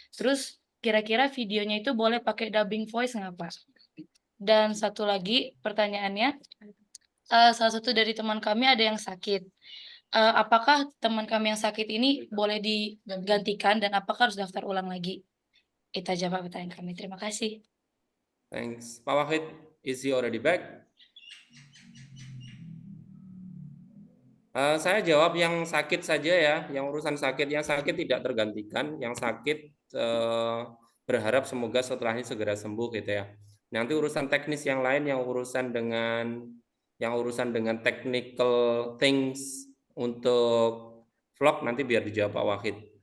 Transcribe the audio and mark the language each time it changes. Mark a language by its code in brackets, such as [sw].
[id] Terus kira-kira videonya itu boleh pakai dubbing voice nggak, Pak? Dan satu lagi pertanyaannya, salah satu dari teman kami ada yang sakit. Apakah teman kami yang sakit ini boleh digantikan dan apakah harus daftar ulang lagi? Itu aja Pak pertanyaan kami. Terima kasih. [en] Thanks. Pak Wahid, is he already back? [id] Saya jawab yang sakit saja ya, yang urusan sakit. Yang sakit tidak tergantikan, yang sakit berharap semoga setelah ini segera sembuh gitu ya. Nanti urusan teknis yang lain, yang urusan dengan Yang urusan dengan technical things untuk vlog nanti biar dijawab Pak Wahid.